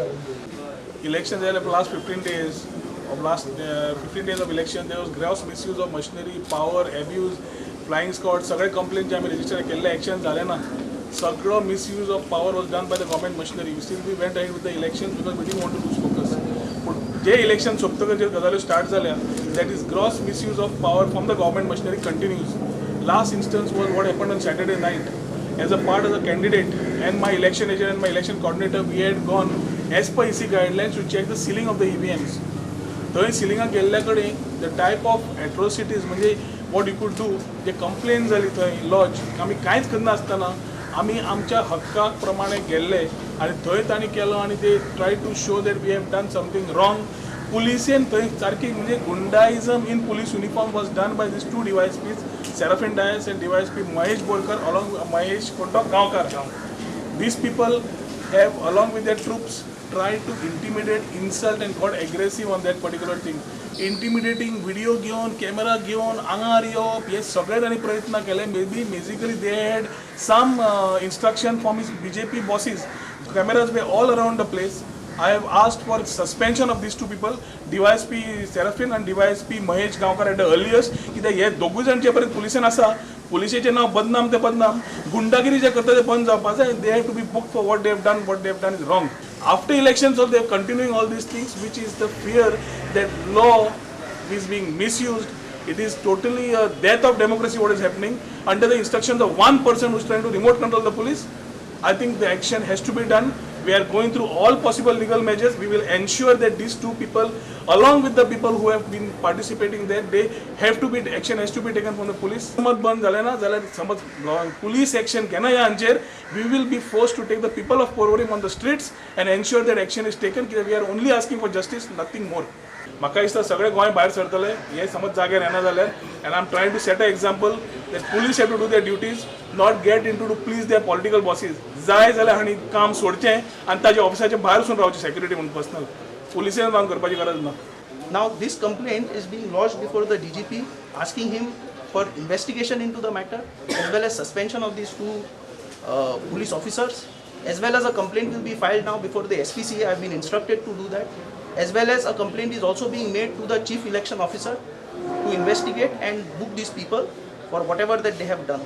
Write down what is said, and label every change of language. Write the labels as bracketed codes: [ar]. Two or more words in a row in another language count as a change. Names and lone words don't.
[en] Elections there, the last 15 days of election, there was gross misuse of machinery, power, abuse, flying squad, [kok] सगळे complaints आम्ही register केले, action झाले ना. [en] सगळं misuse of power was done by the government machinery. Still we went ahead with the elections because we didn't want to lose focus. But [kok] जे election सोपतकर जे गजाली start झाल्या, [en] that is gross misuse of power from the government machinery continues. Last instance was what happened on Saturday night. As a part of the candidate and my election agent and my election coordinator, we had gone as per EC guidelines to check the sealing of the EVMs. [kok] थंय सिलिंगाक गेल्ल्याकडे [en] the type of atrocities म्हणजे what you could do, [kok] जे कंप्लेन जाली थंय लॉज, आमी कांयच करना आसतना आमी आमच्या हक्काक प्रमाणे गेल्ले आनी थंय तांणी केलो आनी ते [en] try to show that we have done something wrong. [kok] पुलिसेन थंय सारकी म्हणजे [en] goondaism in police uniform was done by this two DYSPs, Serafin Dias and DYSP Mahesh Bolkar along with Mahesh Gaonkar. These people have along with their troops tried to intimidate, insult and got aggressive on that particular thing. Intimidating video [kok] घेऊन, camera घेऊन, आंगार येवप, हे सगळे तांणी प्रयत्न केले. [en] Maybe basically they had some instruction from his BJP bosses. Cameras were all around the place. I have asked for suspension of these two people, DYSP Serafin and DYSP Mahesh Gaonkar at the earliest. [kok] कित्याक हे दोगूय जाण जे पर्यंत पुलिसेन आसा, पुलिशेचें नांव बदनाम ते बदनाम, गुंडागिरी जे करता ते बंद जावपाक जाय. [en] They have to be booked for what they have done. What they have done is wrong. After elections, they are continuing all these things, which is the fear that law is being misused. It is totally a death of democracy what is happening under the instructions of one person who is trying to remote control the police. I think the action has to be done. We are going through all possible legal measures. We will ensure that these two people, along with the people who have been participating there, they have to be, action has to be taken from the police. [kok] समज बंद झाले ना जाल्यार समज [en] police action [kok] केना ह्या हांचेर, [en] we will be forced to take the people of Porvorim on the streets and ensure that action is taken. We are only asking for justice, nothing more. [kok] म्हाका दिसता सगळे गोंय भायर सरतले हे समज जाग्यार येना जाल्यार, [en] and I am trying to set an example that police have to do their duties, not get into to please their political bosses. [kok] जाय जाल्यार हांणी काम सोडचें आनी ताच्या ऑफिसाचे भायर वचून रावचें सेक्युरिटी म्हणून पर्सनल. पुलिसेन काम करपाची गरज ना. [en] Now this complaint is being lodged before the DGP, asking him for investigation into the matter, as well as suspension of these two police officers, as well as a complaint will be filed now before the SPCA. I have been instructed to do that, as well as a complaint is also being made to the chief election officer to investigate and book these people for whatever that they have done.